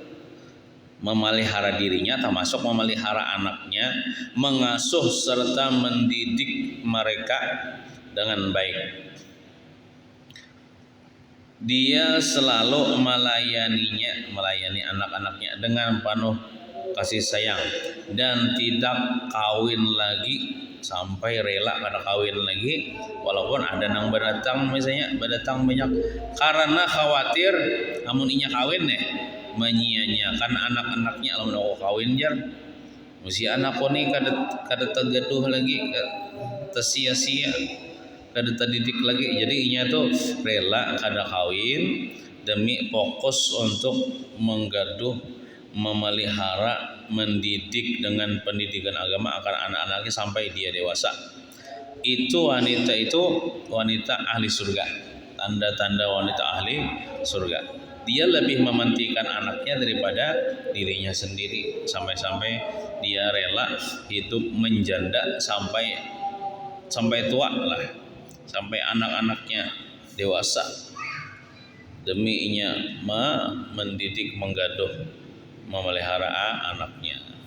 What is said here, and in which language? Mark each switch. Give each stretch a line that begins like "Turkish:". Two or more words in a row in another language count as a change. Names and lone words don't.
Indonesian: Memelihara dirinya termasuk memelihara anaknya, mengasuh serta mendidik mereka dengan baik. Dia selalu melayani anak-anaknya dengan penuh kasih sayang dan tidak
Banjar: kawin lagi sampai rela kada kawin lagi walaupun ada nang berdatang banyak, karena khawatir amun inya kawin menyia-nyiakan anak-anaknya lamun aku kawin jar mesti anakku ni kada tegaduh lagi, sia-sia, kada terdidik lagi. Jadi inya tuh rela kada kawin demi fokus untuk menggaduh,
Indonesian: memelihara, mendidik dengan pendidikan agama akan anak-anaknya sampai dia dewasa. Itu wanita ahli surga. Tanda-tanda wanita ahli surga. Dia lebih mementingkan anaknya daripada dirinya sendiri, sampai-sampai dia rela hidup menjanda sampai tua lah, sampai anak-anaknya dewasa demi inya mendidik, menggaduh, memelihara anaknya.